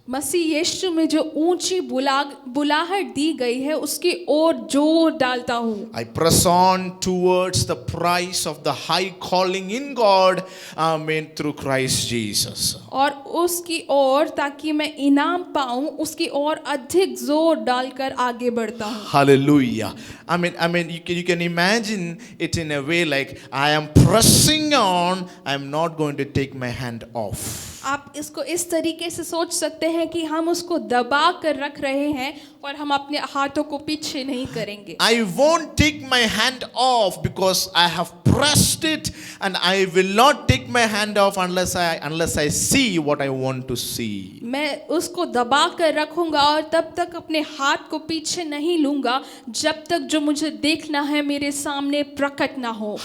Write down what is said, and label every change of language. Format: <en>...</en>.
<hi>मसीह यीशु में जो ऊंची बुलाहट दी गई है उसकी ओर जोर डालता हूँ।</hi> <en>I press on towards the prize of the high calling in God, amen, through Christ Jesus.</en> <hi>और उसकी ओर, ताकि मैं इनाम पाऊं, उसकी ओर अधिक जोर डालकर आगे बढ़ता हूँ।</hi> <en>Hallelujah. I mean, you can imagine it in a way like I am pressing on. I am not going to take my hand off.</en> <hi>आप इसको इस तरीके से सोच सकते हैं कि हम उसको दबा कर रख रहे हैं और हम अपने हाथों को पीछे नहीं करेंगे।</hi> <en>I won't take my hand off because I have pressed it, and I will not take my hand off unless I see what I want to see.</en> <hi>मैं उसको दबा कर रखूंगा और तब तक अपने हाथ को पीछे नहीं लूंगा जब तक जो मुझे देखना है मेरे सामने प्रकट ना हो।</hi>